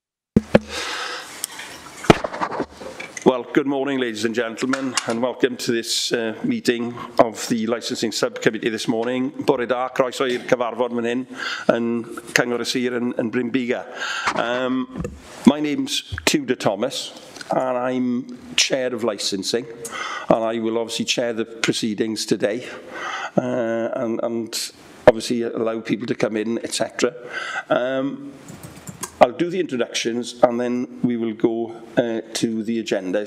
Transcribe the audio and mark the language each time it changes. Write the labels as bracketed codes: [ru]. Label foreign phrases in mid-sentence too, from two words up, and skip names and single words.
[en] Well, good morning, ladies and gentlemen, and welcome to this meeting of the Licensing Subcommittee this morning. [cy] Bore da, croeso i'r cyfarfod fan hyn yn Cyngor y Sir yn Bryn Biga. [en] My name's Tudor Thomas, and I'm Chair of Licensing, and I will obviously chair the proceedings today, and obviously allow people to come in, etc. I'll do the introductions and then we will go to the agenda.